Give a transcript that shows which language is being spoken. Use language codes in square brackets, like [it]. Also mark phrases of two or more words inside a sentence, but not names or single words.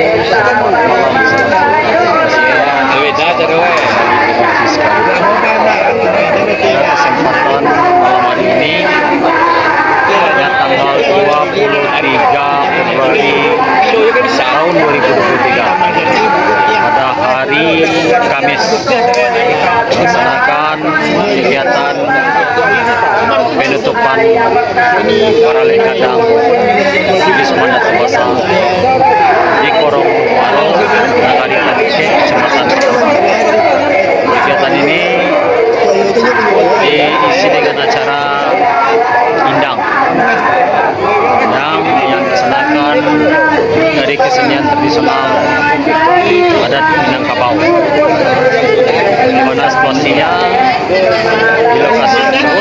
[id] Selamat malam, kesempatan malam hari ini pada tanggal 23 Februari tahun 2023 pada hari Kamis melaksanakan kegiatan penutupan Baralek Gadang Wisma Datubasa di Korong Waro, Nagari Tanike, Kecamatan. Kegiatan ini diisi dengan acara indang yang dilaksanakan dari kesenian tradisional adat Minangkabau, di mana situasinya di lokasi tersebut.